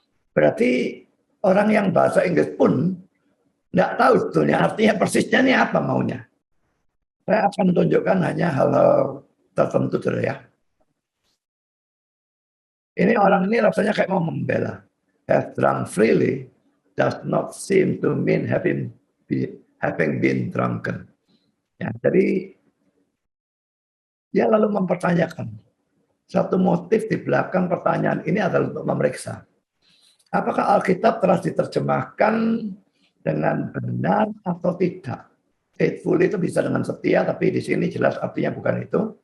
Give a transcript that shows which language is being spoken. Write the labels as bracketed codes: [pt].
[id] Berarti orang yang bahasa Inggris pun nggak tahu sebetulnya artinya persisnya ini apa maunya. Saya akan tunjukkan hanya hal-hal tertentu saudara ya. Ini orang ini rasanya kayak mau membela. [en] Have drunk freely does not seem to mean having been drunken. [id] Ya, jadi dia lalu mempertanyakan. Satu motif di belakang pertanyaan ini adalah untuk memeriksa. Apakah Alkitab telah diterjemahkan dengan benar atau tidak? Faithful itu bisa dengan setia, tapi di sini jelas artinya bukan itu.